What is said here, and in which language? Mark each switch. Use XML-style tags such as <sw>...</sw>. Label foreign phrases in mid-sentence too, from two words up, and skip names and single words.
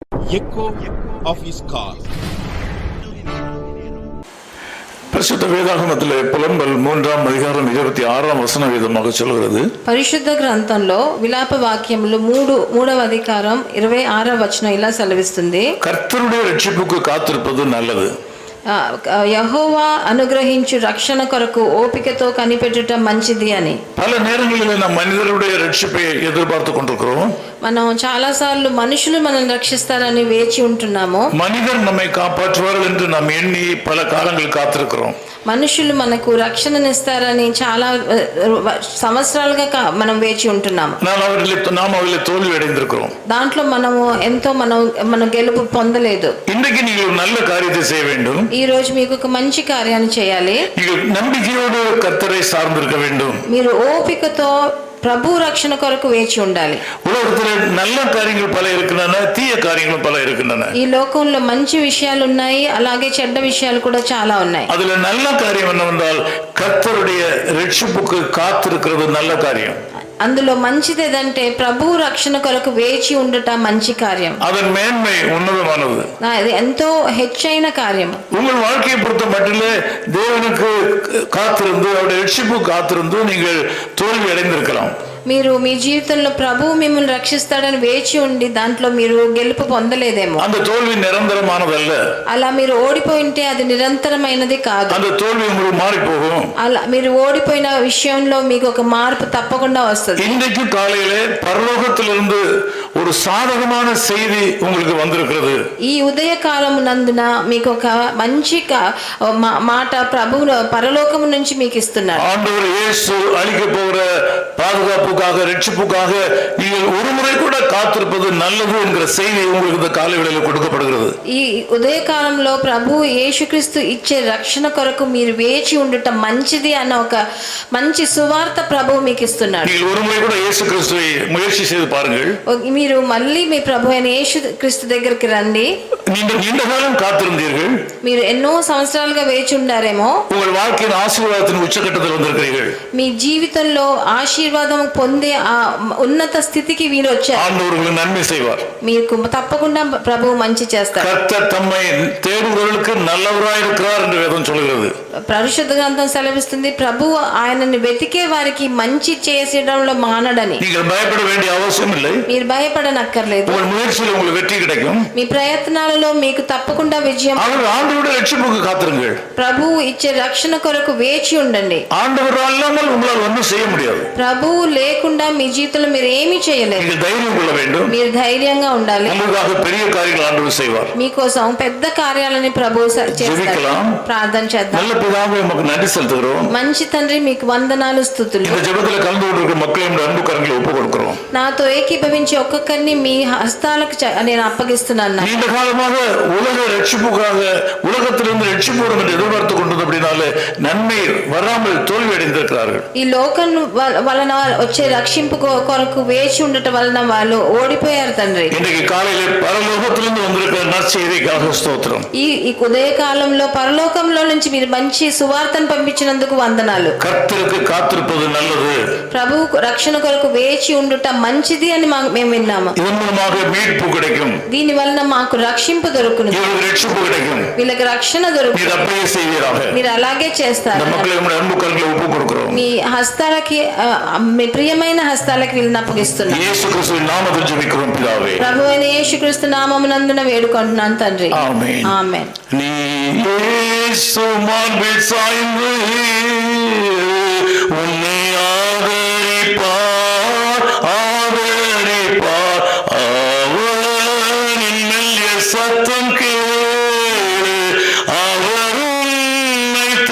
<en>echo of his call.</en> <ta>பரிசுத்த வேதாகமத்திலே புலம்பல் 3ஆம் அதிகாரம் 26ஆம் வசனம் விதமாக சொல்கிறது.</ta> <te>పరిశుద్ధ గ్రంథంలో విలాప వాక్యములు 3వ అధికారం 26వ వచనం ఇలా సెలవిస్తుంది.</te> <ta>கர்த்தருடைய ரட்சிப்புக்கு காத்திருப்பது நல்லது.</ta> <te>యెహోవా అనుగ్రహించు రక్షణ కొరకు ఓపికతో కనిపెట్టుట మంచిది అని.</te> <ta>பல நேரங்களில் நாம் மனிதருடைய ரட்சிப்பை எதிர்பார்த்து கொண்டிருக்கிறோம்.</ta> <te>మనం చాలా సార్లు మనుషులు మనల్ని రక్షిస్తారని వేచి ఉంటున్నాము.</te> <ta>மனிதர் நம்மை காப்பாற்றுவார்கள் என்று நாம் எண்ணி பல காலங்கள் காத்திருக்கிறோம்.</ta> <te>మనుషులు మనకు రక్షణనిస్తారని చాలా సంవత్సరాలుగా మనం వేచి ఉంటున్నాము.</te> <ta>நாம் அவர்களை தோல்வி அடைந்திருக்கிறோம்.</ta> <te>దాంట్లో మనము ఎంతో మనం గెలుపు పొందలేదు.</te> <ta>இன்றைக்கு நீங்கள் ஒரு நல்ல காரியத்தை செய்ய வேண்டும்.</ta> <te>ఈ రోజు మీకు ఒక మంచి కార్యాన్ని చేయాలి.</te> <ta>நீங்கள் நம்பிக்கையோடு கர்த்தரை சார்ந்திருக்க வேண்டும்.</ta> <te>మీరు ఓపికతో ప్రభు రక్షణ కొరకు వేచి ఉండాలి.</te> <ta>உலகத்திலே நல்ல காரியங்கள் பல இருக்கின்றன, தீய காரியங்கள் பல இருக்கின்றன.</ta> <te>ఈ లోకంలో మంచి విషయాలు ఉన్నాయి, అలాగే చెడ్డ విషయాలు కూడా చాలా ఉన్నాయి.</te> <ta>அதுல நல்ல காரியம் என்னவென்றால் கர்த்தருடைய ரட்சிப்புக்கு காத்திருக்கிறது நல்ல காரியம்.</ta> <te>అందులో మంచిది ఏదంటే ప్రభు రక్షణ కొరకు వేచి ఉండట మంచి కార్యం.</te> <ta>அதன் மேன்மை உன்னதமானது.</ta> <te>అది ఎంతో హెచ్చైన కార్యం.</te> <ta>உங்கள் வாழ்க்கையை பொறுத்த மட்டிலே தேவனுக்கு காத்திருந்து அவருடைய ரட்சிப்பு காத்திருந்து நீங்கள் தோல்வி அடைந்திருக்கலாம்.</ta> <te>మీరు మీ జీవితంలో ప్రభువు మిమ్మల్ని రక్షిస్తాడని వేచి ఉండి దాంట్లో మీరు గెలుపు పొందలేదేమో.</te> <ta>அந்த தோல்வி நிரந்தரமானதல்ல.</ta> <te>అలా మీరు ఓడిపోయింటే అది నిరంతరమైనది కాదు.</te> <ta>அந்த தோல்வி உங்களுக்கு மாறி போகும்.</ta> <te>అలా మీరు ఓడిపోయిన విషయంలో మీకు ఒక మార్పు తప్పకుండా వస్తుంది.</te> <ta>இன்றைக்கு காலையிலே பரலோகத்திலிருந்து ஒரு சாதகமான செய்தி உங்களுக்கு வந்திருக்கிறது.</ta> <te>ఈ ఉదయ కాలం నందున మీకు ఒక మంచి మాట ప్రభువు పరలోకము నుంచి మీకు ఇస్తున్నాడు.</te> <ta>ஆண்டவர் இயேசு அளிக்க போகிற பாதுகாப்புக்காக ரட்சிப்புக்காக நீங்கள் ஒரு முறை கூட காத்திருப்பது நல்லது என்கிற செய்தி உங்களுக்கு இந்த காலை வேளையில் கொடுக்கப்படுகிறது.</ta> <te>ఈ ఉదయ కాలంలో ప్రభు యేసుక్రీస్తు ఇచ్చే రక్షణ కొరకు మీరు వేచి ఉండట మంచిది అన్న ఒక మంచి సువార్త ప్రభు మీకు ఇస్తున్నాడు.</te> <ta>நீங்கள் ஒரு முறை கூட இயேசு கிறிஸ்துவை முயற்சி செய்து பாருங்கள்.</ta> <te>మీరు మళ్ళీ మీ ప్రభు అయిన యేసుక్రీస్తు దగ్గరికి రండి.</te> <ta>நீங்கள் நீண்ட காலம் காத்திருந்தீர்கள்.</ta> <te>మీరు ఎన్నో సంవత్సరాలుగా వేచి ఉండారేమో.</te> <ta>உங்கள் வாழ்க்கையின் ஆசீர்வாதத்தின் உச்சகட்டத்தில் வந்திருக்கிறீர்கள்.</ta> <te>మీ జీవితంలో ఆశీర్వాదం పొందే ఆ ఉన్నత స్థితికి మీరు వచ్చారు.</te> <ta>ஆண்டவர் உங்களுக்கு நன்மை செய்வார்.</ta> <te>మీకు తప్పకుండా ప్రభువు మంచి చేస్తారు.</te> <ta>கர்த்தர் தம்மை தேடுகிறவர்களுக்கு நல்லவராய் இருக்கிறார் என்று வேதம் சொல்கிறது.</ta> <te>పరిశుద్ధ గ్రంథం సెలవిస్తుంది ప్రభువు ఆయనని వెతికే వారికి మంచి చేసేయడంలో మానడని.</te> <ta>நீங்கள் பயப்பட வேண்டிய அவசியம் இல்லை.</ta> <te>మీరు భయపడనక్కర్లేదు.</te> <ta>உங்கள் முயற்சியில் உங்களுக்கு வெற்றி கிடைக்கும்.</ta> <te>మీ ప్రయత్నాలలో మీకు తప్పకుండా విజయం.</te> <ta>ஆண்டவருடைய ரட்சிப்புக்கு காத்திருங்கள்.</ta> <te>ప్రభువు ఇచ్చే రక్షణ కొరకు వేచి ఉండండి.</te> <ta>ஆண்டவர் அல்லாமல் உங்களால் ஒன்றும் செய்ய முடியாது.</ta> <te>ప్రభువు లేకుండా మీ జీవితంలో మీరు ఏమీ చేయలేరు.</te> <ta>நீங்கள் தைரியம் கொள்ள வேண்டும்.</ta> <te>మీరు ధైర్యంగా ఉండాలి.</te> <ta>உங்களுக்காக பெரிய காரியங்கள் ஆண்டவர் செய்வார்.</ta> <te>మీకోసం పెద్ద కార్యాలని ప్రభువు చేస్తారు. ప్రార్థన చేద్దాం.</te> <ta>நல்ல பிதாவே உமக்கு நன்றி செலுத்துகிறோம்.</ta> <te>మంచి తండ్రి మీకు వందనాలు స్తుతులు.</te> <ta>இந்த ஜெபத்தில் கலந்து கொண்டிருக்கிற மக்களை நம்முடைய அன்பு கரங்களை ஒப்புக் கொடுக்கிறோம்.</ta> <te>నాతో ఏకీభవించి ఒక్కొక్కరిని మీ హస్తాలకు నేను అప్పగిస్తున్నాను.</te> <ta>நீண்ட காலமாக உலக ரட்சிப்புக்காக உலகத்திலிருந்து ரட்சிப்பு வரும் என்று எதிர்பார்த்து கொண்டது அப்படினாலே நன்மை வராமல் தோல்வி அடைந்திருக்கிறார்கள்.</ta> <te>ఈ లోకం వలన వచ్చే రక్షింపు కొరకు వేచి ఉండటం వలన వాళ్ళు ఓడిపోయారు తండ్రి.</te> <ta>இன்றைக்கு காலையில பரலோகத்திலிருந்து வந்திருக்கிற நற்செய்திக்காக ஸ்தோத்திரம்.</ta> <te>ఈ ఉదయ కాలంలో పరలోకంలో నుంచి మీరు మంచి సువార్తను పంపించినందుకు వందనాలు.</te> <ta>கர்த்தருக்கு காத்திருப்பது நல்லது.</ta> <te>ప్రభు రక్షణ కొరకు వేచి ఉండుట మంచిది అని మేము విన్నాము.</te> <ta>இதன் மூலமாக மீட்பு கிடைக்கும்.</ta> <te>దీని వలన మాకు రక్షింపు దొరుకును.</te> <ta>இவருக்கு ரட்சிப்பு கிடைக்கும்.</ta> <te>వీళ్ళకి రక్షణ దొరుకును.</te> <ta>நீர் அப்படியே செய்வீராக.</ta> <te>మీరు అలాగే చేస్తారు.</te> <ta>மக்களை நம்முடைய அன்பு கரங்களை ஒப்புக் கொடுக்கிறோம்.</ta> <te>మీ హస్తాలకి మీ ప్రియమైన హస్తాలకి వీళ్ళని అప్పగిస్తున్నాను.</te> <ta>இயேசு கிறிஸ்துவின் நாமத்தில் ஜெபிக்கிறோம் பிதாவே.</ta> <te>ప్రభు అయిన యేసుక్రీస్తు నామమునందున వేడుకుంటున్నాను తండ్రి.</te> <ta>ஆமென்.</ta> <te>ఆమేన్.</te> <ta>நீ இயேசு மார்பில் சாய்ந்து உன்னை ஆதரிப்பார் ஆதரிப்பார் அவரின் மெல்லிய சத்தம் கேளு அவர் உன்னை</ta>